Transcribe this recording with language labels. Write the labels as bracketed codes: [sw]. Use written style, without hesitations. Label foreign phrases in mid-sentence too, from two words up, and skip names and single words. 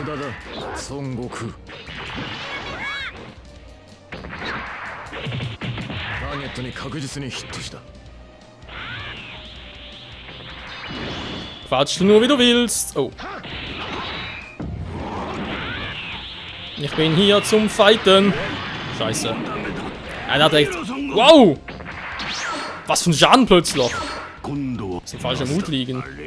[ja] 孫悟空。ターゲットに確実にヒットした。 [de] Quatsch du nur, wie du willst. Oh. Ich bin hier zum Fighten. Scheiße. Einer hat echt... Wow! Was für ein Schaden plötzlich. Das ist ein falscher Mut liegen.